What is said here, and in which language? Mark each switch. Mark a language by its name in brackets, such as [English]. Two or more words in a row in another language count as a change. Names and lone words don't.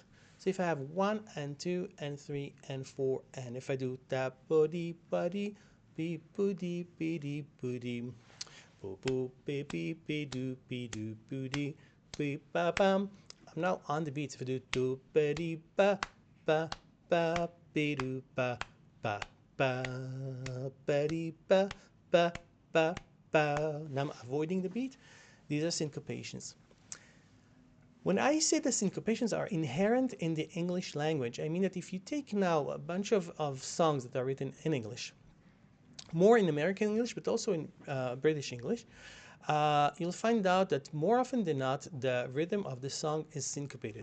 [English] So if I have 1 and 2 and 3 and 4, and if I do da body buddy be booty beady booty boo boo baby be do booty be ba bam, I'm now on the beat. If I do do beddy ba ba ba be do ba ba ba beddy ba ba ba ba. Now I'm avoiding the beat. These are syncopations. When I say that syncopations are inherent in the English language, I mean that if you take now a bunch of songs that are written in English, more in American English, but also in British English, you'll find out that more often than not, the rhythm of the song is syncopated.